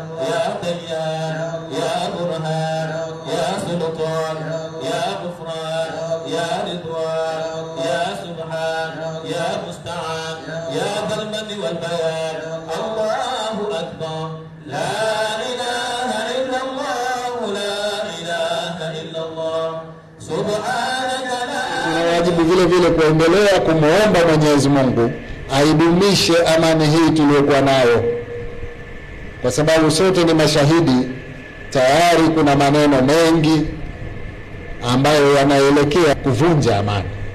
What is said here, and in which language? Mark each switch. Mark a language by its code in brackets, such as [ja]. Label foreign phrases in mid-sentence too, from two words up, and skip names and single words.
[ar] يا ديان يا برهان يا سلطان يا غفران يا رضوان يا سبحان يا مستعان يا ذا المن والبيان الله أكبر لا إله إلا الله لا إله إلا الله سبحانك لا. [sw] Tunawajibu vile vile kuendelea kumuomba Mwenyezi Mungu aidumishe amani hii tuliyokuwa nayo, kwa sababu sote ni mashahidi. Tayari kuna maneno mengi ambayo yanaelekea kuvunja amani.